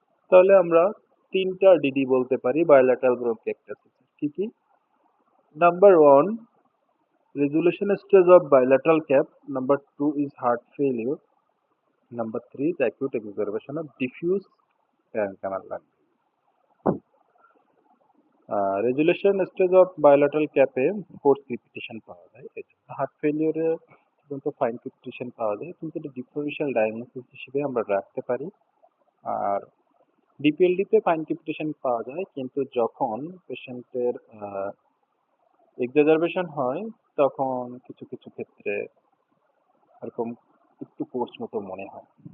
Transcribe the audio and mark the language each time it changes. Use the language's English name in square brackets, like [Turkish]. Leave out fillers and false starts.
[Bangla] তাহলে আমরা তিনটা ডিডি বলতে পারি বায়োল্যাটারাল ব্রঙ্কিক্টাসিস। কি কি? [English] Number one, resolution stage of bilateral cap. Number two is heart failure. Number three is acute exacerbation of diffuse parenchymal lung. [Bangla] Resolution stage of bilateral ক্যাপে force crepitation পাওয়া যায়, heart ফেলিওরে কিন্তু ফাইন ক্রিপিটেশন পাওয়া যায়, কিন্তু এটা differential diagnosis হিসেবে আমরা রাখতে পারি। আর ডিপিএলডিতে ফাইন ক্রিপিটেশন পাওয়া যায়, কিন্তু যখন পেশেন্টের এক্সাজারবেশন হয় তখন কিছু কিছু ক্ষেত্রে এরকম একটু কোর্স মতো মনে হয়।